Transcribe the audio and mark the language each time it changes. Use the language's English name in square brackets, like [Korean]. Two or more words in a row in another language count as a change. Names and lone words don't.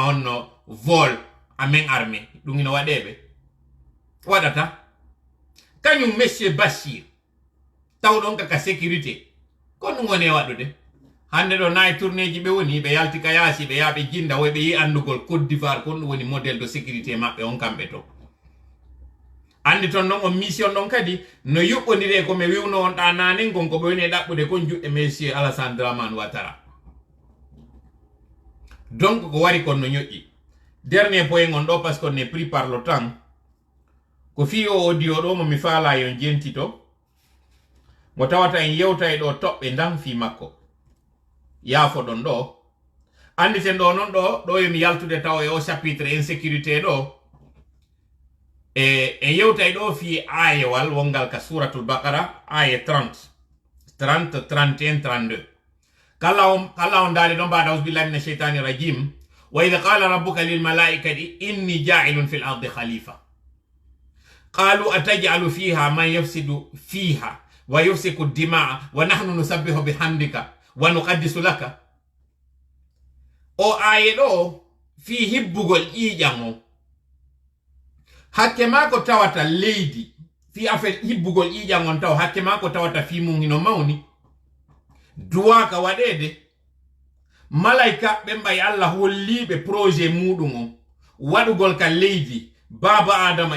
[Fula] honno [French] vol amen armé [Fula] ɗum ino waɗeɓe waɗata kañum monsieur Bachir tawɗon kaka sécurité ko ɗum woni e waɗude hande ɗo nayi tourné ji ɓe woni ɓe yalti ka yaasi ɓe yaaɓe jinda woy ɓe yi andugol Côte d'Ivoire kon ɗum woni [French] modèle de sécurité [Fula] maɓɓe on kamɓe to andi ton noon on mission ɗon kadi no yuɓɓodiri komi wiwno on ɗa nanen gon ko ɓe woni e ɗaɓɓude kon juɗɗe monsieur Alassane Dramane Ouattara donc ko wari kon no ñoƴƴi [French] dernier point [Fula] on ɗo [French] par ce qu'on est pris par le temps [Fula] ko fi o audio ɗo momi faala yon jentito mo tawata en yewta e ɗo toɓɓe ndan fi makko yaafo ɗon ɗo anditen ɗo noon ɗo yomi yaltude taw e o [French] chapitre insécurité [Fula] ɗo e yewta e ɗo fi ayewal wongal ka [Arabic] سورة البقرة [Fula] aye 30 31 32 kala on daali ɗon mbaɗa [Arabic] أعوذ بالله من الشيطان الرجيم وإذ قال ربك للملائكة إني جاعل في الأرض خليفة قالوا أتجعل فيها من يفسد فيها ويسفك الدماء ونحن نسبح بحمدك ونقدس لك [Fula] o aye ɗo fi hibbugol ƴiƴan o hakke ma ko tawata leydi fi affaire hibbugol ƴiƴan on taw hakke ma ko tawata fi mum hino mawni duwaka waɗede malaika ɓe mbay Allah holliɓe projet muɗum o waɗugol ka leydi baba adama e